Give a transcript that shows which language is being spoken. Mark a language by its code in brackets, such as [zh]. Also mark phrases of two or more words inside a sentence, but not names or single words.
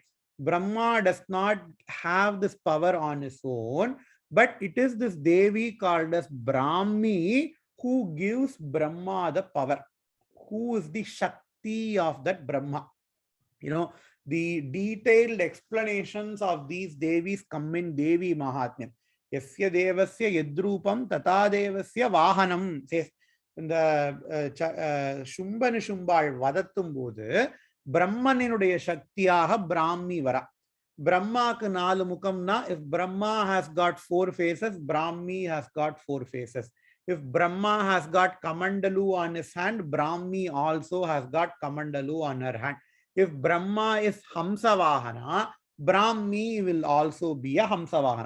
[en] Brahma does not have this power on his own, but it is this Devi called as Brahmi who gives Brahma the power. Who is the Shakti of that Brahma? The detailed explanations of these Devis come in Devi Mahatmyam. [sa] यस्य देवस्य यद्रूपं तत देवस्य वाहनम् says. [ta] இந்த சும்பனு சும்பாள் வதத்தும் போது பிரம்மனினுடைய சக்தியாக பிராமி வரா. Brahmaக்கு 4 முகம்னா, [en] if Brahma has got 4 faces, Brahmi has got 4 faces. If Brahma has got Kamandalu on his hand, Brahmi also has got Kamandalu on her hand. If Brahma is Hamsavahana, Brahmi will also be a Hamsavahana.